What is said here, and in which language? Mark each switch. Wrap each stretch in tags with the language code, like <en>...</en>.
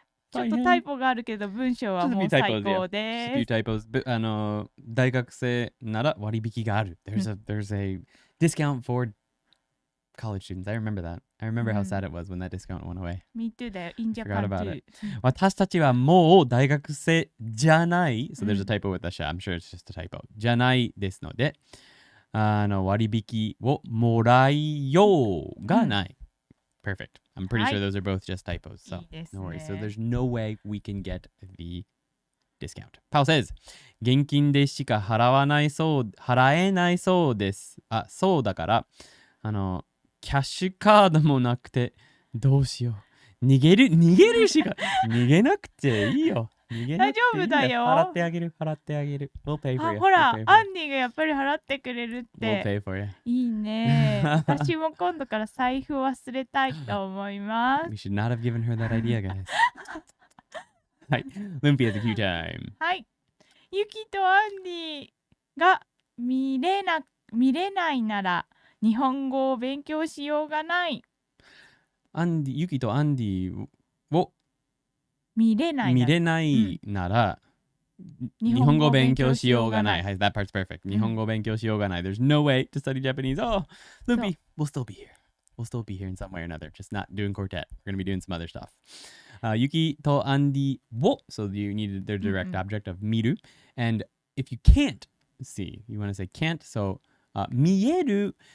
<ja>ちょっとタイポがあるけど文章はもう最高です。</ja> <en>Few typos.</en> <ja>大学生なら割引がある。</ja> <en>There's a discount for college students. I remember that. I remember how sad it was when that discount went away. Me too</en> <ja>だよ。</ja> <en>In Forgot about too. it.</en> <ja>私たちはもう大学生じゃない。</ja> <en>So there's a typo with the sha. I'm sure it's just a typo.</en> <ja>じゃないですので、割引をもらいようがない。</ja> <en>Perfect. I'm pretty sure those are both just typos. So no worries. So there's no way we can get the discount. Pao says,</en> <ja>現金でしか払えないそうです。あ、そうだから、キャッシュカードもなくて、どうしよう。逃げるしか、逃げなくていいよ。大丈夫だよ。払ってあげる。</ja> <en>We'll pay for you.</en> <ja>ほら、アンディがやっぱり払ってくれるって。</ja> <en>We'll pay for you.</en> <ja>いいね。私も今度から財布忘れたいと思います。</ja> <en>We should not have given her that idea, guys.</en> <ja>はい。</ja> <en>Lumpy has a cue time.</en> <ja>はい。ユキとアンディが見れないなら日本語を勉強しようがない。ユキとアンディを見れないなら、日本語勉強しようがない。</ja> <en>That part's perfect.</en> <ja>日本語勉強しようがない。</ja> <en>There's no way to study Japanese. Oh, Lumpy, we'll still be here. We'll still be here in some way or another. Just not doing quartet. We're going to be doing some other stuff. Yuki to Andi wo. So you need their direct object of miru. And if you can't see, you want to say can't. So mieru.</en>